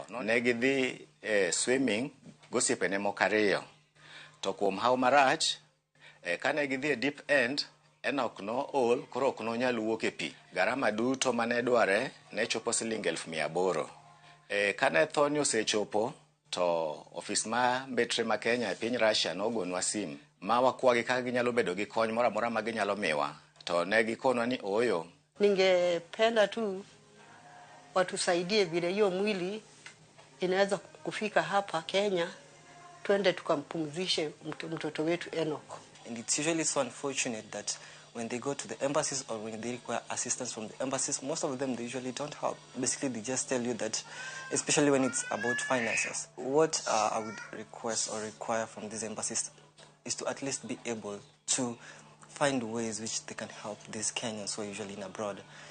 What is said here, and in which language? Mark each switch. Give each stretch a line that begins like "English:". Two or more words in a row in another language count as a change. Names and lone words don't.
Luo (Kenya and Tanzania): Ne gidhi swimming gosiepene moko 2, to kuom hawo marach kane gidhi e
English: deep end,
Luo (Kenya and Tanzania): Enoch no ol, koro ok nonyal wuok e pi. Garama duto mane dware ne chopo Sh800,000. Kane thoni osechopo, to ofis ma mbetre ma Kenya e piny Russia nogonwa sim ma wakwagi kaka ginyalo bedo gi kony moro amora ma ginyalo miwa, to ne gikonwa ni oyo.
Swahili: Ningependa tu watusaidie vile hiyo mwili inaweza kufika hapa Kenya, twende tukampumzishe mtoto wetu Enoch.
English: And it's usually so unfortunate that when they go to the embassies or when they require assistance from the embassies, most of them, they usually don't help. Basically, they just tell you that, especially when it's about finances. What I would request or require from these embassies is to at least be able to find ways which they can help these Kenyans who are usually in abroad.